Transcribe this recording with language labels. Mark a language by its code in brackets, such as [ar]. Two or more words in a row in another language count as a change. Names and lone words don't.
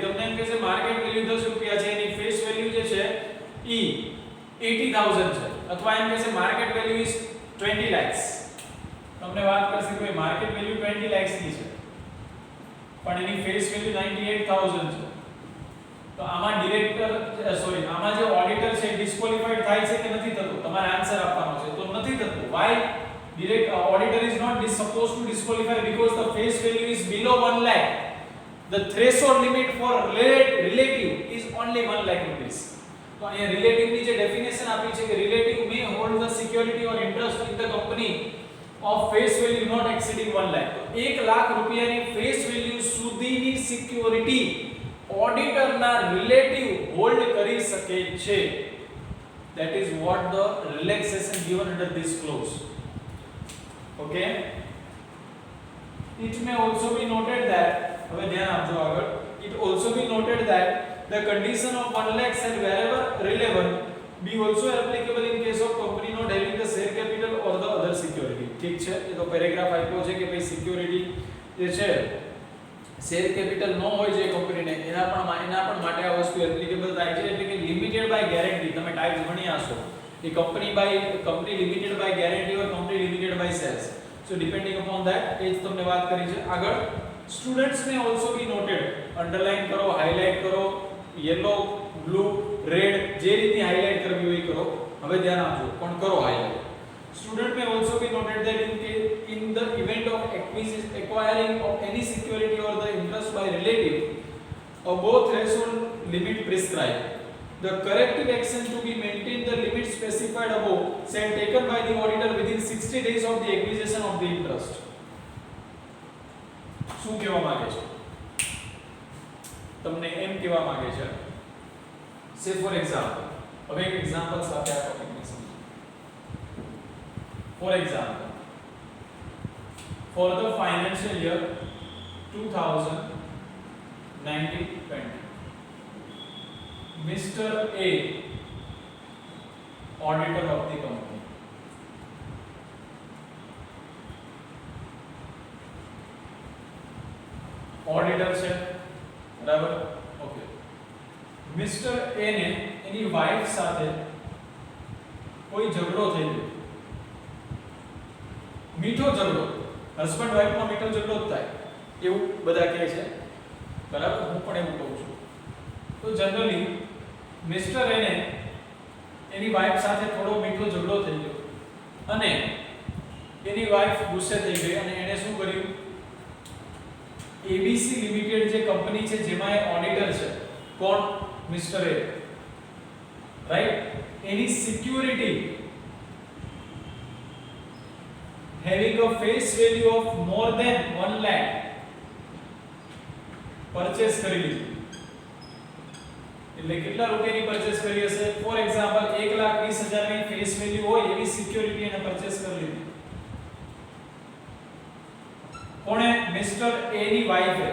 [gu] તમને એમ કહેશે [en] market value [gu] 10 રૂપિયા છે, એની [en] face value [gu] જે છે ઈ 80000 છે, અથવા એમ કહેશે [en] market value is 20 lakhs. [gu] તમને વાત કરશે કે [en] market value 20 lakhs [gu] ની છે પણ એની [en] face value [gu] 98000 છે. તો આમાં આમાં જે ઓડિટર છે ડિસ્ક્વોલિફાઈડ થાય છે કે નથી થતો? તમારે આન્સર આપવાનો છે. તો નથી થતું. [en] Why? Auditor is not supposed to disqualify because the face value is below 1 lakh. The threshold limit for relative is only 1 lakh rupees. [gu] તો અહીંયા relative ની જે ડેફિનેશન આપી છે કે [en] relative may hold the security or interest in the company of face value not exceeding 1 lakh. [gu] તો 1 લાખ રૂપિયાની [en] face value [gu] સુધીની સિક્યોરિટી ઓડિટરના રિલેટિવ હોલ્ડ કરી શકે છે. [en] That is what the relaxation given under this clause. Okay? It may also be noted that, [gu] હવે ધ્યાન આપજો આગળ, [en] it also be noted that the condition of 1 lakh shall wherever relevant be also applicable in case of company not having the share capital or the other security. [gu] ઠીક છે? એ તો પેરેગ્રાફ આપ્યો છે કે ભાઈ સિક્યોરિટી જે છે [en] share capital [gu] ન હોય જે કંપનીને એના પણ માટે આ વસ્તુ એપ્લિકેબલ થાય છે. એટલે કે [en] limited by guarantee. [gu] તમે ટાઈપ્સ ભણ્યા હશો [en] A company limited by guarantee or company limited by shares. So depending upon that [gu] એ જ તમને વાત કરી છે. આગળ [en] students may also be noted. [gu] Underline કરો, highlight કરો, [en] yellow, blue, red [gu] જે રીતે highlight કરવી હોય કરો. હવે ધ્યાન આપજો પણ કરો highlight. [en] Student may also be noted that in the event of acquiring of any security or the interest by relative above threshold limit prescribed, the corrective action to be maintain the limit specified above shall taken by the auditor within 60 days of the acquisition of the interest. [gu] શું કહેવા માંગે છે? તમને એમ કહેવા માંગે છે, [en] say for example, [gu] હવે એક એક્ઝામ્પલ સાથે આ ટોપિકને સમજો. [en] For example, for the financial year 2019-20, Mr. A, auditor of the company, auditor [gu] છે બરાબર. ઓકે, મિસ્ટર એ ને એની વાઇફ સાથે કોઈ ઝઘડો થઈ ગયો, મીઠો ઝઘડો. હસબન્ડ વાઇફમાં મીઠો ઝઘડો જ થાય એવું બધા કહે છે બરાબર, હું પણ એવું કહું છું. તો જનરલી મિસ્ટર એને એની વાઇફ સાથે થોડો મીઠો ઝઘડો થઈ ગયો અને એની વાઇફ ગુસ્સે થઈ ગઈ અને એણે શું કર્યું, એબીસી લિમિટેડ જે કંપની છે જેમાં એ ઓડિટર છે, કોણ? મિસ્ટર એ, રાઈટ? એની સિક્યુરિટી [en] having a face value of more than 1 lakh [gu] પરચેસ કરી લીધી. એટલે કેટલા રૂપિયાની પરચેસ કરી હશે? [en] for example [gu] 1,20,000 ની [en] face value [gu] હોય એવી સિક્યુરિટી એને પરચેસ કરી લીધી. કોણે? મિસ્ટર એ ની વાઇફે.